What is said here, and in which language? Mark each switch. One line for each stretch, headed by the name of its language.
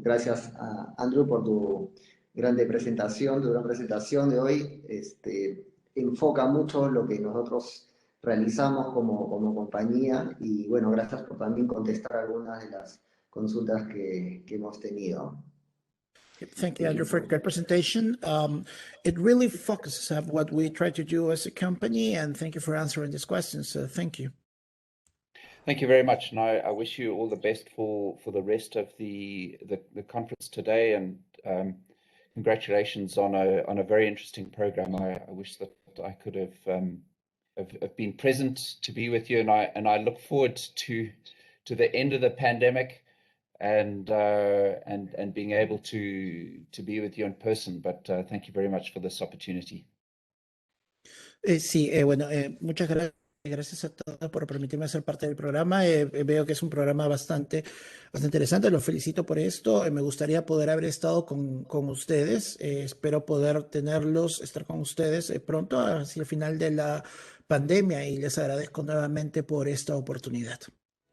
Spanish: Gracias a Andrew por tu gran presentación de hoy. Enfoca mucho lo que nosotros realizamos como compañía y bueno, gracias por también contestar algunas de las consultas que hemos tenido.
English: Thank you, Andrew, for that presentation. It really focuses on what we try to do as a company, and thank you for answering these questions. Thank you. Thank you very much, and I wish you all the best for the rest of the conference today, and congratulations on a very interesting program. I wish that I could have been present to be with you, and I look forward to the end of the pandemic and being able to be with you in person. But thank you very much for this opportunity.
Spanish: Sí, bueno, muchas gracias. Gracias a todos por permitirme ser parte del programa. Veo que es un programa bastante interesante. Los felicito por esto. Me gustaría poder haber estado con ustedes. Espero poder estar con ustedes pronto, hacia el final de la pandemia, y les agradezco nuevamente por esta oportunidad.